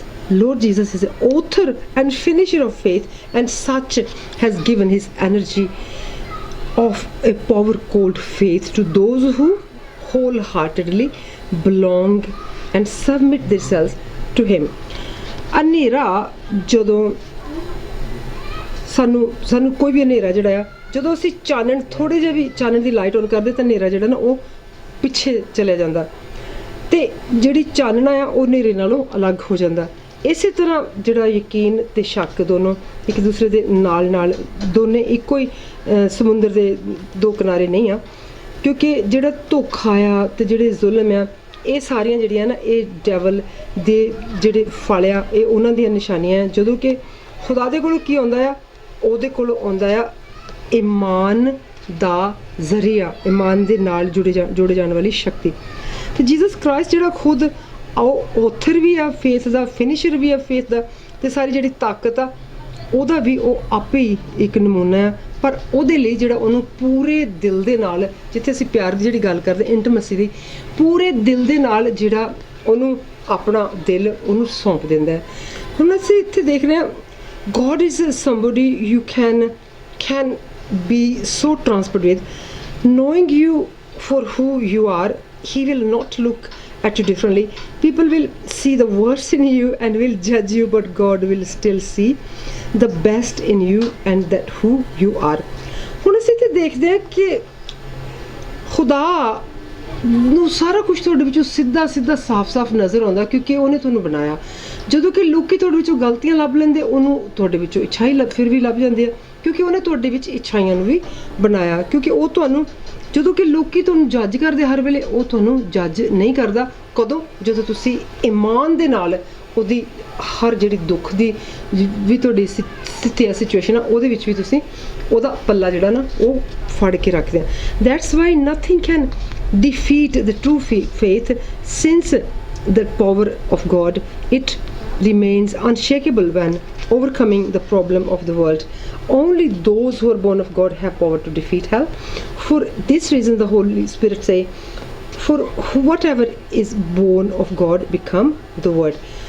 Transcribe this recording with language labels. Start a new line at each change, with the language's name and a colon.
English: Lord Jesus is the author and finisher of faith and such has given his energy of a power called faith to those who wholeheartedly belong and submit themselves to him.
Punjabi: ਹਨੇਰਾ ਜਦੋਂ ਸਾਨੂੰ ਸਾਨੂੰ ਕੋਈ ਵੀ ਹਨੇਰਾ ਜਿਹੜਾ ਆ, ਜਦੋਂ ਅਸੀਂ ਚਾਨਣ ਥੋੜ੍ਹੇ ਜਿਹੇ ਵੀ ਚਾਨਣ ਦੀ ਲਾਈਟ ਔਨ ਕਰਦੇ ਤਾਂ ਹਨੇਰਾ ਜਿਹੜਾ ਨਾ ਉਹ ਪਿੱਛੇ ਚਲਿਆ ਜਾਂਦਾ, ਤੇ ਜਿਹੜੀ ਚਾਨਣਾ ਆ ਉਹ ਹਨੇਰੇ ਨਾਲੋਂ ਅਲੱਗ ਹੋ ਜਾਂਦਾ। ਇਸੇ ਤਰ੍ਹਾਂ ਜਿਹੜਾ ਯਕੀਨ ਤੇ ਸ਼ੱਕ ਦੋਨੋਂ ਇੱਕ ਦੂਸਰੇ ਦੇ ਨਾਲ ਦੋਨੇ ਇੱਕੋ ਹੀ ਸਮੁੰਦਰ ਦੇ ਦੋ ਕਿਨਾਰੇ ਨਹੀਂ ਆ, ਕਿਉਂਕਿ ਜਿਹੜਾ ਧੋਖਾ ਆ ਤੇ ਜਿਹੜੇ ਜ਼ੁਲਮ ਆ, ਇਹ ਸਾਰੀਆਂ ਜਿਹੜੀਆਂ ਨਾ ਇਹ ਡੈਵਲ ਦੇ ਜਿਹੜੇ ਫਲ ਆ, ਇਹ ਉਹਨਾਂ ਦੀਆਂ ਨਿਸ਼ਾਨੀਆਂ ਆ। ਜਦੋਂ ਕਿ ਖੁਦਾ ਦੇ ਕੋਲੋਂ ਕੀ ਆਉਂਦਾ ਆ, ਉਹਦੇ ਕੋਲੋਂ ਆਉਂਦਾ ਆ ਈਮਾਨ ਦਾ ਜ਼ਰੀਆ, ਈਮਾਨ ਦੇ ਨਾਲ ਜੋੜੇ ਜਾਣ ਵਾਲੀ ਸ਼ਕਤੀ। ਤੇ ਜੀਸਸ ਕ੍ਰਾਈਸਟ ਜਿਹੜਾ ਖੁਦ ਆਥਰ ਵੀ ਆ ਫੇਥ ਦਾ, ਫਿਨਿਸ਼ਰ ਵੀ ਆ ਫੇਥ ਦਾ, ਤੇ ਸਾਰੀ ਜਿਹੜੀ ਤਾਕਤ ਆ ਉਹਦਾ ਵੀ ਉਹ ਆਪੇ ਹੀ ਇੱਕ ਨਮੂਨਾ ਆ। ਪਰ ਉਹਦੇ ਲਈ ਜਿਹੜਾ ਉਹਨੂੰ ਪੂਰੇ ਦਿਲ ਦੇ ਨਾਲ, ਜਿੱਥੇ ਅਸੀਂ ਪਿਆਰ ਦੀ ਜਿਹੜੀ ਗੱਲ ਕਰਦੇ ਇੰਟੀਮੇਸੀ ਦੀ, ਪੂਰੇ ਦਿਲ ਦੇ ਨਾਲ ਜਿਹੜਾ ਉਹਨੂੰ ਆਪਣਾ ਦਿਲ ਉਹਨੂੰ ਸੌਂਪ ਦਿੰਦਾ ਹੈ। ਹੁਣ ਅਸੀਂ ਇੱਥੇ ਦੇਖ ਰਹੇ ਹਾਂ
English: God is somebody you can be so transparent with, knowing you for who you are. He will not look at you differently. People will see the worst in you and will judge you, but God will still see the best in you and that who you are.
Punjabi: ਹੁਣ ਅਸੀਂ ਇੱਥੇ ਦੇਖਦੇ ਹਾਂ ਕਿ ਖੁਦਾ ਨੂੰ ਸਾਰਾ ਕੁਝ ਤੁਹਾਡੇ ਵਿੱਚੋਂ ਸਿੱਧਾ ਸਾਫ਼ ਨਜ਼ਰ ਆਉਂਦਾ, ਕਿਉਂਕਿ ਉਹਨੇ ਤੁਹਾਨੂੰ ਬਣਾਇਆ। ਜਦੋਂ ਕਿ ਲੋਕੀ ਤੁਹਾਡੇ ਵਿੱਚੋਂ ਗਲਤੀਆਂ ਲੱਭ ਲੈਂਦੇ, ਉਹਨੂੰ ਤੁਹਾਡੇ ਵਿੱਚੋਂ ਇੱਛਾਈ ਫਿਰ ਵੀ ਲੱਭ ਜਾਂਦੀ ਆ, ਕਿਉਂਕਿ ਉਹਨੇ ਤੁਹਾਡੇ ਵਿੱਚ ਇੱਛਾਈਆਂ ਨੂੰ ਵੀ ਬਣਾਇਆ। ਕਿਉਂਕਿ ਉਹ ਤੁਹਾਨੂੰ, ਜਦੋਂ ਕਿ ਲੋਕੀ ਤੁਹਾਨੂੰ ਜੱਜ ਕਰਦੇ ਹਰ ਵੇਲੇ, ਉਹ ਤੁਹਾਨੂੰ ਜੱਜ ਨਹੀਂ ਕਰਦਾ। ਕਦੋਂ? ਜਦੋਂ ਤੁਸੀਂ ਈਮਾਨ ਦੇ ਨਾਲ ਉਹਦੀ ਹਰ ਜਿਹੜੀ ਦੁੱਖ ਦੀ ਵੀ ਤੁਹਾਡੀ ਸਥਿਤੀ ਆ, ਸਿਚੁਏਸ਼ਨ ਆ, ਉਹਦੇ ਵਿੱਚ ਵੀ ਤੁਸੀਂ ਉਹਦਾ ਪੱਲਾ ਜਿਹੜਾ ਨਾ ਉਹ ਫੜ ਕੇ ਰੱਖਦੇ ਆ।
English: That's why nothing can defeat the true faith, since the power of God, it remains unshakable when overcoming the problem of the world. Only those who are born of God have power to defeat hell. For this reason the Holy Spirit say, for whatever is born of God become the word.